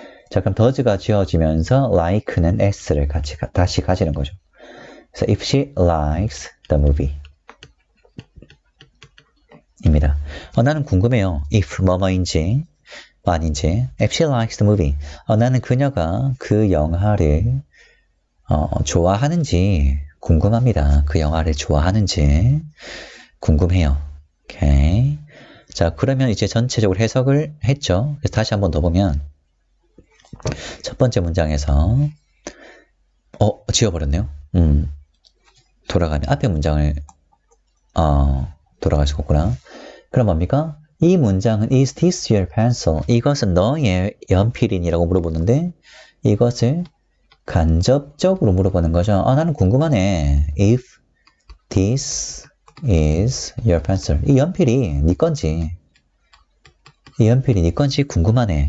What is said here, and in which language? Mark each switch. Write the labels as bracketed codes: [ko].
[ko] 자, 그럼 does가 지워지면서 like는 s를 다시 가지는 거죠. [en] 그래서 if she likes the movie 입니다. [ko] 나는 궁금해요. if 뭐뭐인지 아닌지 [en] if she likes the movie [ko] 나는 그녀가 그 영화를 좋아하는지 궁금합니다. 그 영화를 좋아하는지 궁금해요. 오케이. 자, 그러면 이제 전체적으로 해석을 했죠. 그래서 다시 한번 더 보면 첫 번째 문장에서 지워버렸네요. 돌아가면 앞에 문장을 돌아가셨구나. 그럼 뭡니까? 이 문장은 [en] is this your pencil? [ko] 이것은 너의 연필이니라고 물어보는데 이것을 간접적으로 물어보는 거죠. 나는 궁금하네. [en] If this is your pencil. [ko] 이 연필이 네 건지 궁금하네.